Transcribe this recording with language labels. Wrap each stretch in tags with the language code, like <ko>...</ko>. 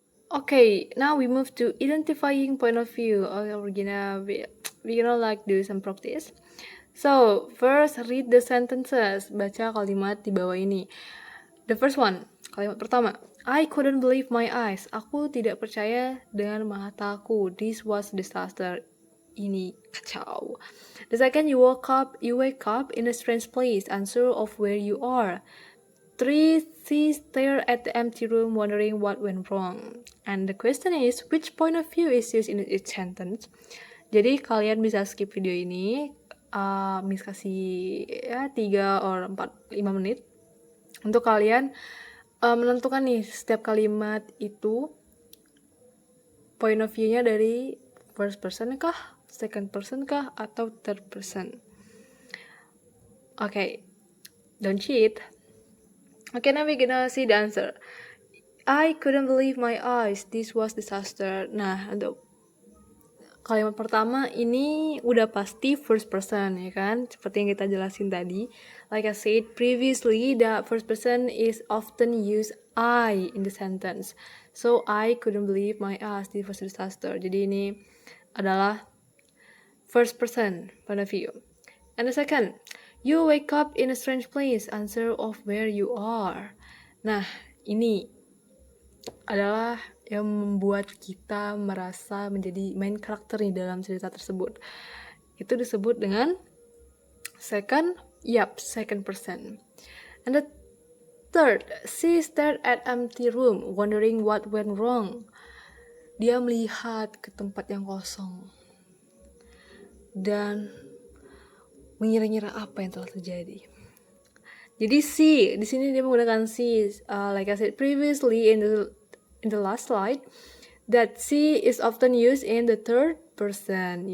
<en>Okay, now we move to identifying point of view. We're gonna like do some practice. So first read the sentences.</en> <id>Baca kalimat di bawah ini.</id> <en>The first one,</en> <id>kalimat pertama.</id> <en>I couldn't believe my eyes.</en> <id>Aku tidak percaya dengan mataku.</id> <en>This was disaster.</en> <id>Ini kacau.</id> <en>The second, you wake up in a strange place, unsure of where you are. 3, she stared at the empty room, wondering what went wrong. And the question is, which point of view is used in each sentence?</en> <id>Jadi kalian bisa skip video ini, Miss kasih 3 or 5 menit untuk kalian menentukan nih setiap kalimat itu point of view-nya dari first person kah, second person kah, atau third person.</id> <en>Okay, don't cheat. Okay, now we gonna see the answer. I couldn't believe my eyes. This was disaster.</en> <id>Nah, untuk kalimat pertama ini udah pasti first person ya kan, seperti yang kita jelasin tadi.</id> <en>Like I said previously, the first person is often used I in the sentence. So I couldn't believe my eyes, this was disaster.</en> <id>Jadi ini adalah first person point of view.</id> <en>And the second, you wake up in a strange place, unsure of where you are.</en> <id>Nah, ini adalah yang membuat kita merasa menjadi main karakter nih dalam cerita tersebut. Itu disebut dengan second person.</id> <en>And the third, she stared at empty room, wondering what went wrong.</en> <id>Dia melihat ke tempat yang kosong dan mengira-ngira apa yang telah terjadi. Jadi she, di sini dia menggunakan she,</id> <en>like I said previously in the last slide, that she is often used in the third person.</en>